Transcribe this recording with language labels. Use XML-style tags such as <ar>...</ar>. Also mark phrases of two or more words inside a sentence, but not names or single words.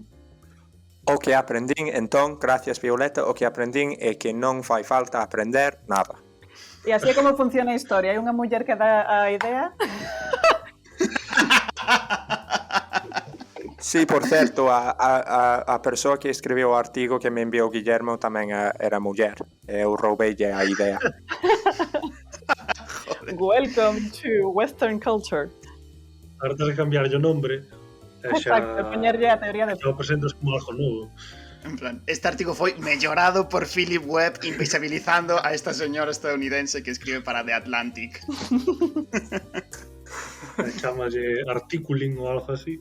<gl>O que aprendín, entón, gracias Violeta, o que aprendín é que non fai falta aprender nada. E así é como funciona a historia. Hai unha muller que dá a idea. Sí, por certo, a persoa que escribiu o artigo que me enviou Guillermo tamén era muller. Eu roubeille a idea.</gl> <en>Welcome to Western culture.</en> <gl>Ahora tens que cambiarlle o nombre e Exacto, poñerlle a teoría de... xa o presentas como algo novo. En plan, este artigo foi mellorado por Philip Webb invisibilizando a esta señora estadounidense que escribe para The Atlantic. Chámalle articuling ou algo así.</gl>